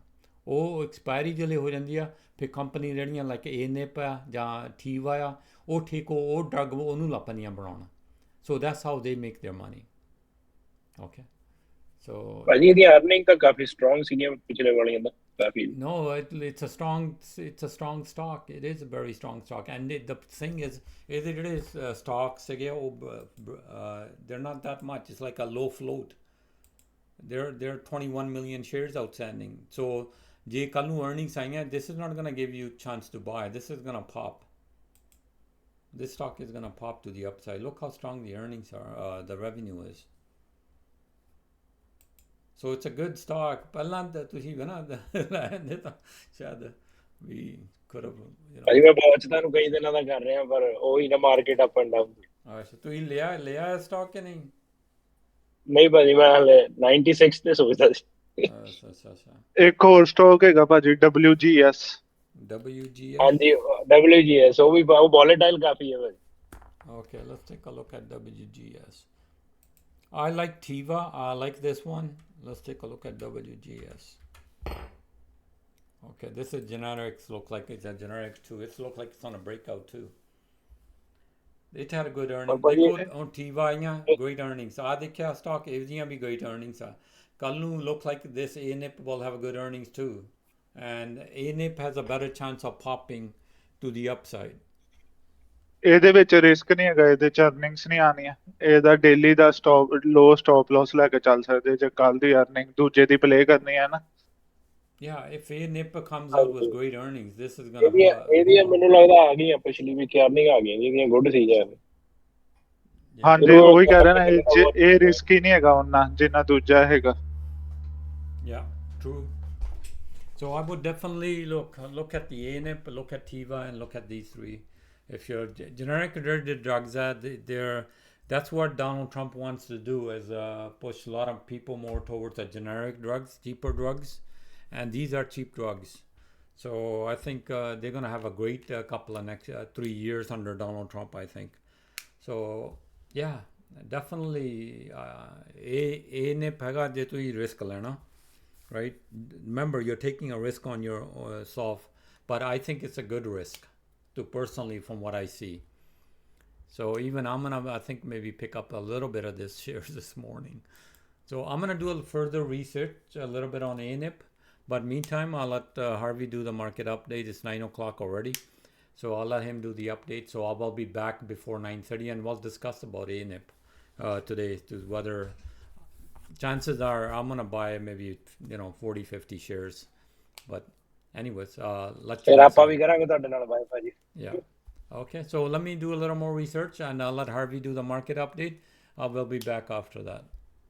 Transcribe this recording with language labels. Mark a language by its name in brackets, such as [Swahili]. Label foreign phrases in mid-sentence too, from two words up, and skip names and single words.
[Punjabi] ਉਹ ਐਕਸਪਾਇਰੀ ਜਿਹੜੇ ਹੋ ਜਾਂਦੀ ਆ, ਫਿਰ ਕੰਪਨੀ ਜਿਹੜੀਆਂ ਲਾਈਕ ਏਨਿਪ ਆ ਜਾਂ ਟੀਵਾ ਆ, ਉਹ ਠੀਕ ਉਹ ਡਰੱਗ ਉਹਨੂੰ ਲੱਪਣੀਆਂ ਬਣਾਉਣ। [English] So that's how they make their money. Okay, so [Punjabi] ਭਾਜੀ ਇਹਦੀ ਅਰਨਿੰਗ ਤਾਂ ਕਾਫੀ ਸਟਰੋਂਗ ਸੀਗੀਆਂ ਪਿਛਲੇ ਵਾਲੀਆਂ ਦਾ ਕਾਫੀ। [English] no, it's a strong stock. It is a very strong stock, and the thing is [Punjabi] ਜਿਹੜੇ stocks ਹੈਗੇ ਉਹ [English] they're not that much. It's like a low float. There are 21 million shares outstanding. [Punjabi] So ਜੇ ਕੱਲ ਨੂੰ earnings ਆਈਆਂ, [English] this is not going to give you chance to buy. This is going to pop. This stock is going to pop to the upside. Look how strong the earnings are, the revenue is. So it's a good stock. [Punjabi] ਪਹਿਲਾਂ ਤਾਂ ਤੁਸੀਂ ਨਾ ਲੈਂਦੇ ਤਾਂ ਸ਼ਾਇਦ [English] we could have, you know. [Punjabi] ਭਾਜੀ ਮੈਂ ਵਾਚ ਤੁਹਾਨੂੰ ਕਈ ਦਿਨਾਂ ਦਾ ਕਰ ਰਿਹਾ, ਪਰ ਉਹੀ ਨਾ [English] market up and down. [Punjabi] ਅੱਛਾ, ਤੁਸੀਂ ਲਿਆ ਸਟਾਕ ਕਿ ਨਹੀਂ? ਨਹੀਂ ਭਾਜੀ ਮੈਂ ਹਲੇ 96 ਤੇ ਸੋਚਦਾ ਸੀ। ਅੱਛਾ। ਇੱਕ ਹੋਰ ਸਟਾਕ ਹੈਗਾ ਭਾਜੀ WGS। WGS? ਹਾਂਜੀ WGS, ਉਹ ਵੀ ਵੋਲੇਟਾਈਲ ਕਾਫੀ ਹੈ ਭਾਜੀ। [English] Okay, let's take a look at WGS. I like Tiva. I like this one. Let's take a look at WGS. Okay, this is generics. Look like it's a generics too. It's look like it's on a breakout too. It had a good earnings. but They go on Tiva, great earnings. I think stock everything be great earnings. Kalnu look like this ANIP will have a good earnings too, and ANIP has a better chance of popping to the upside. [Punjabi] ਇਹਦੇ ਵਿੱਚ ਰਿਸਕ ਨਹੀਂ ਹੈਗਾ, ਇਹਦੇ ਚ ਅਰਨਿੰਗਸ ਨਹੀਂ ਆਉਣੀਆਂ। ਇਹਦਾ ਡੇਲੀ ਦਾ [English] stop loss [Punjabi] ਲੈ ਕੇ ਚੱਲ ਸਕਦੇ ਜੇ ਕੱਲ ਦੀ ਅਰਨਿੰਗ ਦੂਜੇ ਦੀ ਪਲੇ ਕਰਨੀ ਹੈ ਨਾ। [English] Yeah, if ANIP comes out with great earnings, this is gonna. [Punjabi] ਇਹਦੀਆਂ ਮੈਨੂੰ ਲੱਗਦਾ ਆ ਗਈਆਂ ਪਿਛਲੀ ਵੀਕ ਅਰਨਿੰਗ ਆ ਗਈਆਂ ਜਿਹੜੀਆਂ ਗੁੱਡ ਸੀ ਜਾਂ। ਹਾਂਜੀ ਉਹੀ ਕਹਿ ਰਿਹਾ ਨਾ, ਇਹ ਰਿਸਕ ਹੀ ਨਹੀਂ ਹੈਗਾ ਉਹਨਾਂ ਜਿੰਨਾ ਦੂਜਾ ਹੈਗਾ। [English] Yeah, true. So I would definitely look at the ANIP, look at Tiva, and look at these three. If you're generic drugs, that's what Donald Trump wants to do, is push a lot of people more towards the generic drugs, cheaper drugs, and these are cheap drugs. So I think they're going to have a great couple of next 3 years under Donald Trump, I think. So yeah, definitely [Punjabi] ANIP ਹੈਗਾ ਜੇ ਤੁਸੀਂ risk ਲੈਣਾ, [English] right? Remember, you're taking a risk on yourself, but I think it's a good risk. Personally, from what I see. So even I'm gonna, I think, maybe pick up a little bit of this shares this morning. So I'm gonna do a little research a little bit on ANIP, but meantime I'll let Harvey do the market update. It's 9 o'clock already, so I'll let him do the update. So I will be back before 9:30 and we'll discuss about ANIP today, to whether chances are I'm gonna buy maybe 40-50 shares, but anyways, let you [Punjabi] ਫਿਰ [English] guys [Punjabi] ਆਪਾਂ [English] know. [Punjabi] ਵੀ ਕਰਾਂਗੇ ਤੁਹਾਡੇ ਨਾਲ ਬਾਏ ਭਾਜੀ। [English] Yeah. Okay, so let me do a little more research and I'll let Harvey do the market update. I will be back after that.